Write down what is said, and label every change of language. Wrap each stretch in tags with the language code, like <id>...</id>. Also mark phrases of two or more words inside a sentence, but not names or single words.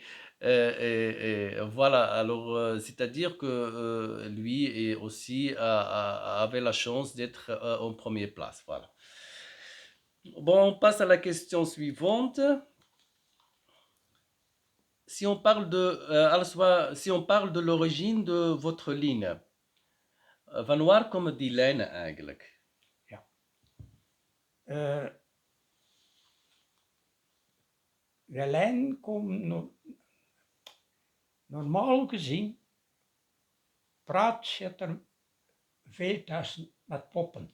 <fr>Et voilà, alors c'est-à-dire que lui et aussi avait la chance d'être en première place. Voilà. Bon, on passe à la question suivante. Si on parle si on parle de l'origine de votre ligne,</fr> <nl>van waar komen die lijnen eigenlijk? ja. De lijn komt normaal gezien, praat zit er veel tussen met poppen.</nl>